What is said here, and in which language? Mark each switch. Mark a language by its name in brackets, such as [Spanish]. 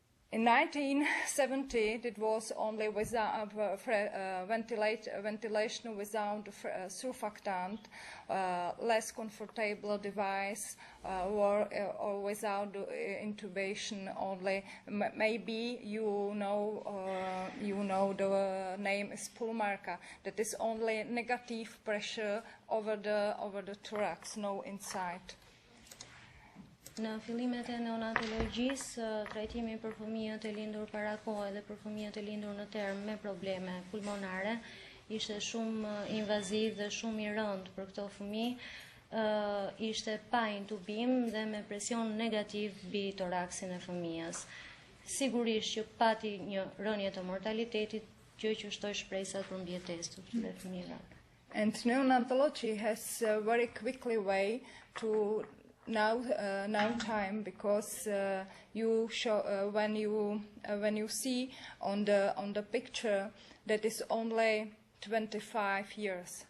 [English] In 1970, it was only without ventilation without surfactant, less comfortable device, or without intubation only. Maybe you know the name is pulmarka. That is only negative pressure over the thorax, no inside. [Albanian] Në fillimet e neonatologjisë, trajtimi për fëmijët e lindur para kohe dhe për fëmijët e lindur në term me probleme pulmonare ishte shumë invaziv dhe shumë I rëndë për këto fëmijë, ishte pa intubim dhe me presion negativ mbi toraksin e fëmijës. Sigurisht që pati një rënje të mortalitetit, gjë që shtoi shpresat për mbjetesë të këtyre fëmijëve. [English] And neonatology has a very quickly way to now time, because you show when you see on the picture that is only 25 years.